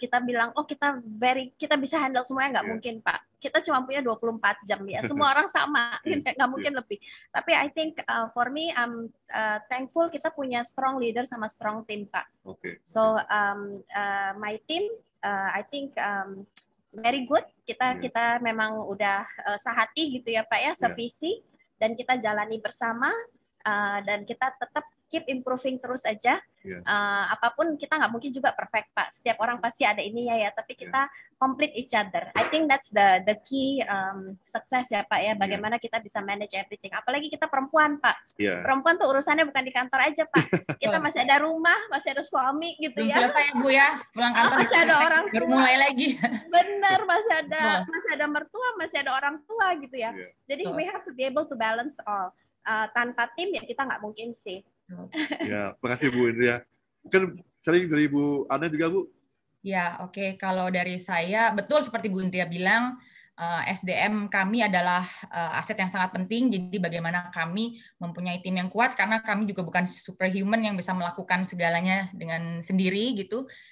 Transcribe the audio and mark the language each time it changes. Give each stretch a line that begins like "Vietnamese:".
Indonesian: Kita bilang, kita bisa handle semuanya, nggak mungkin Pak. Kita cuma punya 24 jam ya. Semua orang sama, nggak mungkin lebih. Tapi
English: I think for me, I'm thankful
Indonesian: kita punya
English: strong leader
Indonesian: sama
English: strong team Pak. So my team I think very good.
Indonesian: Kita memang udah sehati gitu ya Pak ya, sevisi, dan kita jalani bersama, dan kita tetap
English: keep improving
Indonesian: terus aja. Apapun kita nggak mungkin juga perfect Pak. Setiap orang pasti ada ininya ya, tapi kita
English: complete each other. I think that's the key success
Indonesian: ya Pak ya. Bagaimana kita bisa
English: manage everything.
Indonesian: Apalagi kita perempuan Pak. Perempuan tuh urusannya bukan di kantor aja Pak. Kita masih ada rumah, masih ada suami gitu. Belum ya. Selesai Bu ya, pulang kantor masih ada orang tua. Baru mulai lagi. Benar, masih ada mertua, masih ada orang tua gitu ya. Jadi
English: we have to be able to balance all.
Indonesian: Tanpa tim ya kita nggak mungkin sih. Ya, terima kasih Bu Indria. Mungkin sering dari Bu Ana juga Bu. Ya, oke. Kalau dari saya, betul seperti Bu Indria bilang, SDM kami adalah aset yang sangat penting. Jadi bagaimana kami mempunyai tim yang kuat, karena kami juga bukan superhuman yang bisa melakukan segalanya dengan sendiri gitu.